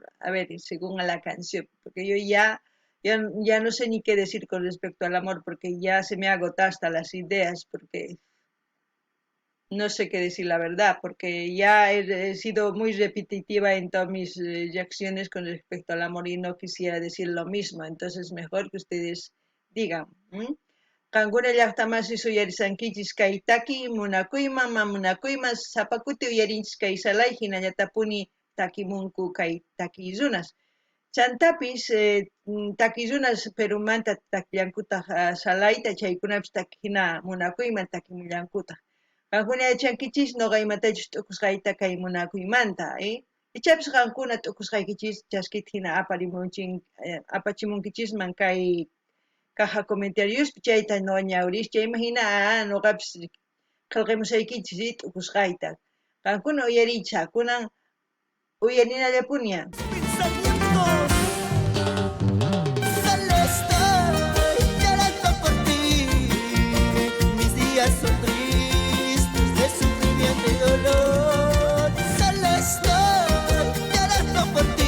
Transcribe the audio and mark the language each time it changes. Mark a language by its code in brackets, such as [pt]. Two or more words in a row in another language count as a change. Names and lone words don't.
[es] A ver, según a la canción, porque yo ya no sé ni qué decir con respecto al amor, porque ya se me agotado hasta las ideas, porque no sé qué decir la verdad, porque ya he sido muy repetitiva en todas mis reacciones con respecto al amor y no quisiera decir lo mismo, entonces mejor que ustedes digan. [qu] Kankuna llaqtamasi suyarisankichis kay taki munakuyman mamunakuyman sapakuti uyarinchis kay salay hinallatapuni takimunku kay takiyunas. Chantapis takiyunas Perumanta takillankutaq salayta chaykunapis hina munakuyman takimullankutaq. Qankuna yachankichis noqa imatachus t'ukusqayta kay munakuymanta, ichapis qankuna t'ukusqaykichis chaskita hina apachimunkichisman kay [es] caja comentariospi [qu] chayta noqa ñawirischa imahina noqapis qillqemusaykichis t'ukusqayta. Qankuna uyariycha kunan uyarinallapuniya. [es] Pensamientos. Solo estoy llorando por ti. Mis días son tristes de sufrimiento y dolor. Solo estoy llorando por ti.